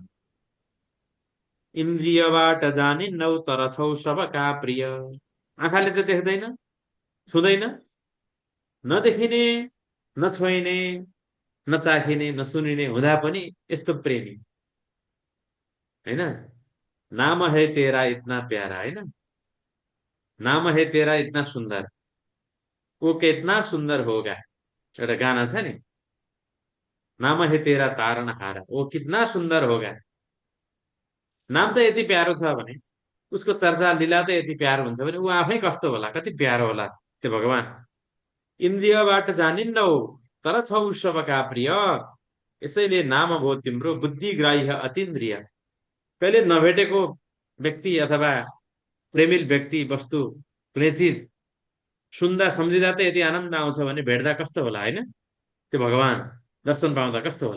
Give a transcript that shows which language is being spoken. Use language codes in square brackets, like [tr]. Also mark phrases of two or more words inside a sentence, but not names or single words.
[ne] इन्द्रियबाट जानिन्नौ तर छौ सबका प्रिय, आँखाले त देख्दैन छुँदैन, नदेखिने नछोइने नचाखिने नसुनिने हुँदा पनि यस्तो प्रेमी हैन। [hi] नाम है तेरा इतना प्यारा, हैन, नाम है तेरा इतना सुन्दर, वो कितना सुन्दर होगा, [ne] एउटा गाना छ नि, [hi] नाम है तेरा तारणहारा, वो कितना सुन्दर होगा। [ne] नाम त यति प्यारो छ भने, उसको चर्चा लीला त यति प्यारो हुन्छ भने ऊ आफै कस्तो होला, कति प्यारो होला त्यो भगवान। इन्द्रियबाट जानिन्नौ तर छौ सबका प्रिय, यसैले नाम भो तिम्रो बुद्धिग्राह्य अतीन्द्रिय। कहिले नभेटेको व्यक्ति अथवा प्रेमिल व्यक्ति वस्तु कुनै चिज सुन्दा सम्झिँदा त यति आनन्द आउँछ भने भेट्दा कस्तो होला, होइन, त्यो भगवान दर्शन पाउँदा कस्तो होला।